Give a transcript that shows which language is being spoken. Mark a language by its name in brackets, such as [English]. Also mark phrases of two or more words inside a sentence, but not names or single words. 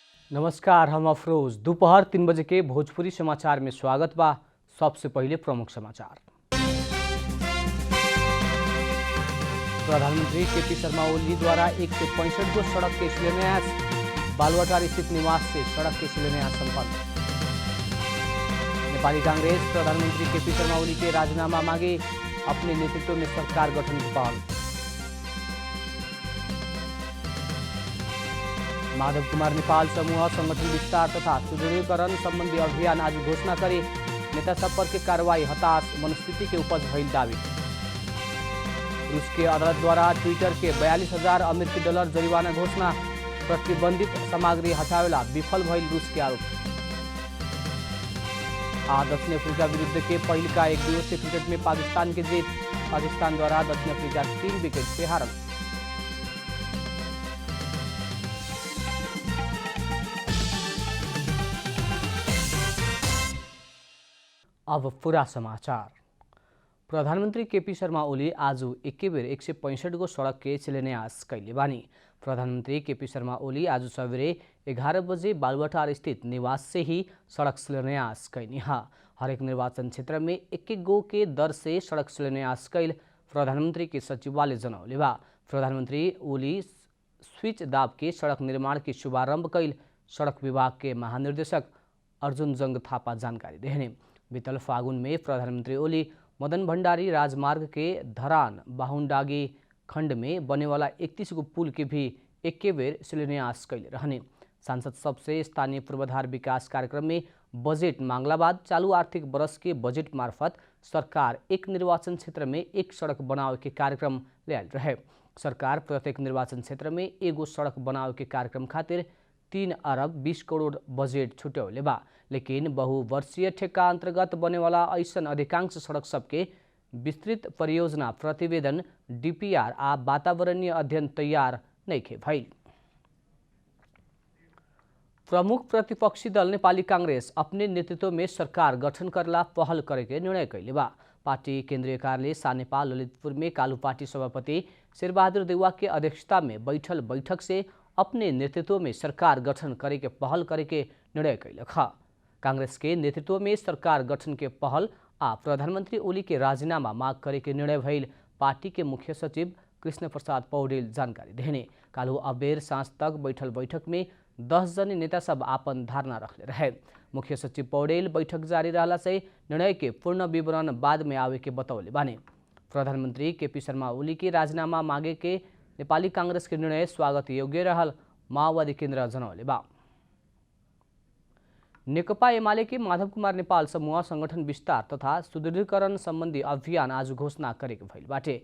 [Bhojpuri] नमस्कार, हम अफरोज। दोपहर 3 बजे के भोजपुरी समाचार में स्वागत बा। सबसे पहले प्रमुख समाचार। प्रधानमंत्री केपी शर्मा ओली द्वारा 165 गो सड़क के शिलान्यास। बालुवाटार स्थित निवास से सड़क के शिलान्यास संपन्न। नेपाली कांग्रेस प्रधानमंत्री केपी शर्मा ओली के राजीनामा मांगे, अपने नेतृत्व में सरकार गठन की पहल। माधव कुमार नेपाल समूह संगठन विस्तार तथा सुदृढीकरण संबंधी अभियान आज घोषणा करे। नेता सब पर के कार्रवाई हताश मनस्थिति के उपज भइल दावी। रूस के अदालत द्वारा ट्विटर के 42,000 अमेरिकी डॉलर जरिवाना घोषणा। प्रतिबंधित सामग्री हटावेला विफल भइल रूस के आरोप। दक्षिण अफ्रीका विरुद्ध के पहल का 1 दिवसीय क्रिकेट में पाकिस्तान की जीत। पाकिस्तान द्वारा दक्षिण अफ्रीका 3 विकेट से हारल। अब पूरा समाचार। प्रधानमंत्री केपी शर्मा ओली आज एके बेर 165 गो सड़क के शिलान्यास कैले बानी। प्रधानमंत्री केपी शर्मा ओली आज सवेरे 11 बजे बालुवाटार स्थित निवास से ही सड़क शिलान्यास कैनी। हरेक निर्वाचन क्षेत्र में एक गो के दर से सड़क शिलान्यास कैल प्रधानमंत्री के सचिवालय जनौले बा। प्रधानमंत्री ओली स्विच दाब के सड़क निर्माण के शुभारंभ कैल सड़क विभाग के महानिर्देशक अर्जुन जंग थापा जानकारी देने। बीतल फागुन में प्रधानमंत्री ओली मदन भंडारी राजमार्ग के धरान बाहुंडागी खंड में बने वाला 31 गो पुल के भी एके बेर शिलान्यास कैले रहने। सांसद सबसे स्थानीय पूर्वाधार विकास कार्यक्रम में बजेट मांगला बाद चालू आर्थिक वर्ष के बजेट मार्फत सरकार एक निर्वाचन क्षेत्र में एक सड़क बनावे के कार्यक्रम ल्याल रहे। सरकार प्रत्येक निर्वाचन क्षेत्र में एगो सड़क बनावे के कार्यक्रम खातिर 3 अरब 20 करोड़ बजेट छुट्याउले बा। लेकिन बहुवर्षीय ठेक्का अंतर्गत बने वाला ऐसन अधिकांश सड़क सबके विस्तृत परियोजना प्रतिवेदन डीपीआर आ वातावरणीय अध्ययन तैयार नइखे भइल। प्रमुख प्रतिपक्षी दल नेपाली कांग्रेस अपने नेतृत्व में सरकार गठन करला पहल करे के निर्णय कैले बा। पार्टी केंद्रीय कार्यालय सानेपा ललितपुर में कालू पार्टी सभापति शेरबहादुर देउवा के अध्यक्षता में बैठल बैठक से अपने नेतृत्व में सरकार गठन करे के पहल करे के निर्णय कैलक। कांग्रेस के नेतृत्व में सरकार गठन के पहल आ प्रधानमंत्री ओली के राजीनामा मांग करे के निर्णय भइल पार्टी के मुख्य सचिव कृष्ण प्रसाद पौडेल जानकारी देने। कालू अबेर सांझ तक बैठल बैठक में 10 जने नेता सब आपन धारणा रखले रहे। मुख्य सचिव पौडेल बैठक जारी रहला से निर्णय के पूर्ण विवरण बाद में आवे के बतौले बाने। प्रधानमंत्री केपी शर्मा ओली के राजीनामा मांगे के नेपाली कांग्रेस के निर्णय स्वागत योग्य रहल माओवादी केन्द्र जनौले बा। नेकपा एमाले के माधव कुमार नेपाल समूह संगठन विस्तार तथा सुदृढीकरण संबंधी अभियान आज घोषणा करेके भइल बाटे।